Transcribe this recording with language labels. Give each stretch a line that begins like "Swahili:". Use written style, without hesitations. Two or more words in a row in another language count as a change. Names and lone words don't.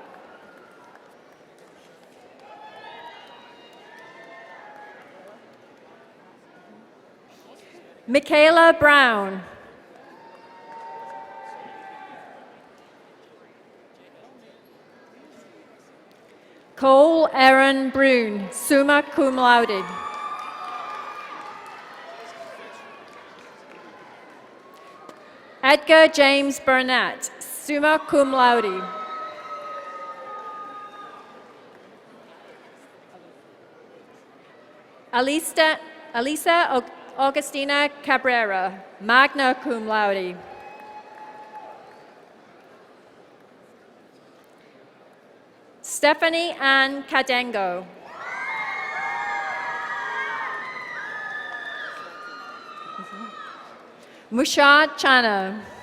English: Michaela Brown. Cole Aaron Brune,
Latin: summa cum laude.
English: Edgar James Burnett,
Latin: summa cum laude.
English: Alisa Augustina Cabrera,
Latin: magna cum laude.
English: Stephanie Ann Cadengo. Mushad Chana.